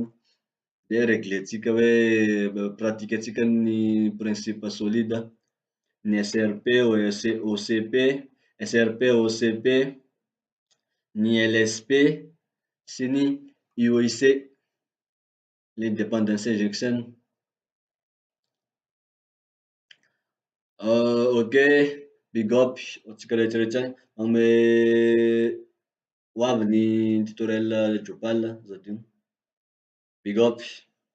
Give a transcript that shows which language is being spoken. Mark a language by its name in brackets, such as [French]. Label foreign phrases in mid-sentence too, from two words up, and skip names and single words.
[Malagasy] De reglentsika hoe pratikatsika ny [French] principe solide, [Malagasy] ny SRP, OCP, SRP, OCP, ny LSP sy ny UIC, [French] l'independence injection. [Malagasy] Ok, [English] big up [Malagasy] antsika rehetrarehetra manome ho avy ny tutoriel Drupal aza adino. [English] Big up.